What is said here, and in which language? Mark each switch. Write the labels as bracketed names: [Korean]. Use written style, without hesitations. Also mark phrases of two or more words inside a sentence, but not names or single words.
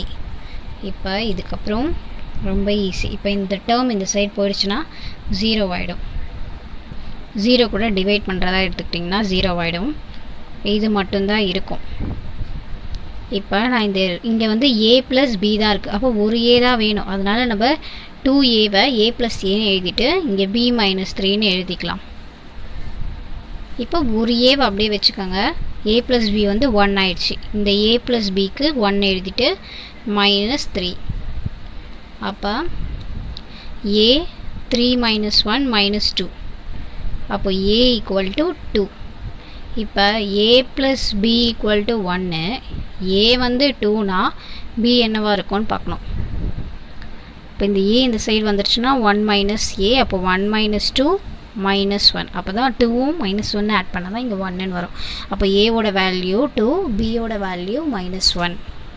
[Tamil] இப்போ இதுக்கப்புறம் ரொம்ப ஈஸி. இப்போ இந்த டேர்ம் இந்த சைடு போயிடுச்சுன்னா 0 ஆகிடும். 0 கூட டிவைட் பண்ணுறதா எடுத்துக்கிட்டிங்கன்னா 0 ஆகிடும். இது மட்டும்தான் இருக்கும். இப்போ நான் இங்கே வந்து a + b தான் இருக்குது. அப்போ ஒரு a தான் வேணும். அதனால் நம்ம 2aவை a + a எழுதிட்டு இங்கே b - 3ன்னு எழுதிக்கலாம். இப்போ ஒரு ஏவை அப்படியே வச்சுக்கோங்க. a + b வந்து 1 ஆயிடுச்சு. இந்த a + bக்கு 1 எழுதிட்டு -3. அப்போ a 3 - 1 -2. அப்போ a = 2. இப்போ a + b = 1. a வந்து 2னா b என்னவா இருக்கும்னு பார்க்கணும். இப்போ இந்த a இந்த சைடு வந்துடுச்சுன்னா 1 - a. அப்போ 1 - 2 -1. அப்போ தான் 2வும் -1 ஆட் பண்ணால் தான் இங்கே 1ன்னு வரும். அப்போ a ஓட வேல்யூ 2, b ஓட வேல்யூ -1.